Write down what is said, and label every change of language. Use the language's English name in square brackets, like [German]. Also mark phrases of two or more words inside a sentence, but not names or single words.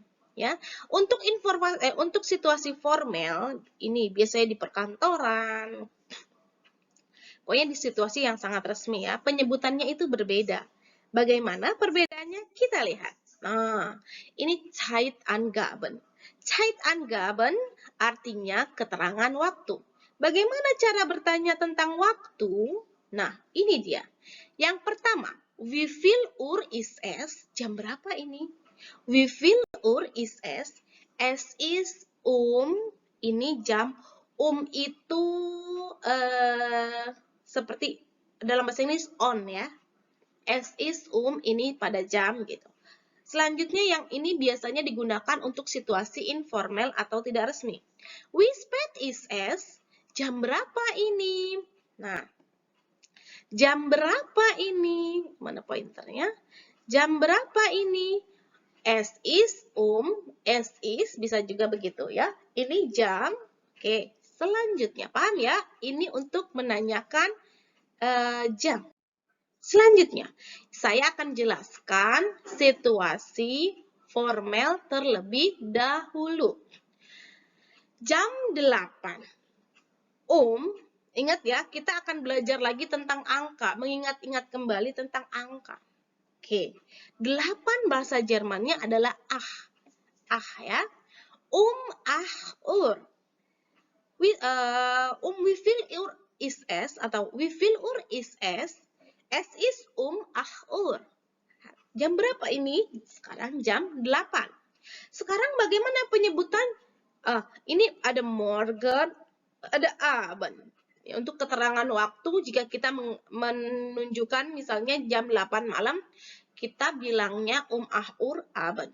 [Indonesian] Ya, untuk situasi formal ini biasanya di perkantoran, pokoknya di situasi yang sangat resmi ya, penyebutannya itu berbeda. Bagaimana perbedaannya? Kita lihat. Nah, ini Zeitangaben. Zeitangaben artinya keterangan waktu. Bagaimana cara bertanya tentang waktu? Nah, ini dia. Yang pertama, [German] wie viel Uhr ist es? [Indonesian] Jam berapa ini? [German] Wie viel Uhr ist es? Es ist [Indonesian] ini jam. Itu seperti dalam bahasa Inggris on ya. [German] Es ist [Indonesian] ini pada jam gitu. Selanjutnya yang ini biasanya digunakan untuk situasi informal atau tidak resmi. [German] Wie spät ist es? [Indonesian] Jam berapa ini? Nah, jam berapa ini? Mana pointernya? Jam berapa ini? [German] Es ist [Indonesian] bisa juga begitu ya. Ini jam. Oke, selanjutnya paham ya? Ini untuk menanyakan jam. Selanjutnya, saya akan jelaskan situasi formal terlebih dahulu. Jam 8. Ingat ya, kita akan belajar lagi tentang angka, mengingat-ingat kembali tentang angka. Oke, 8 bahasa Jermannya adalah ya. [German] Uhr. Wie viel Uhr ist es? Atau wie viel Uhr ist es? Es ist 8 Uhr. [Indonesian] Jam berapa ini? Sekarang jam 8. Sekarang bagaimana penyebutan? Ini ada morgen, ada abend. Ya, untuk keterangan waktu, jika kita menunjukkan misalnya jam 8 malam, kita bilangnya [German] 8 Uhr abend.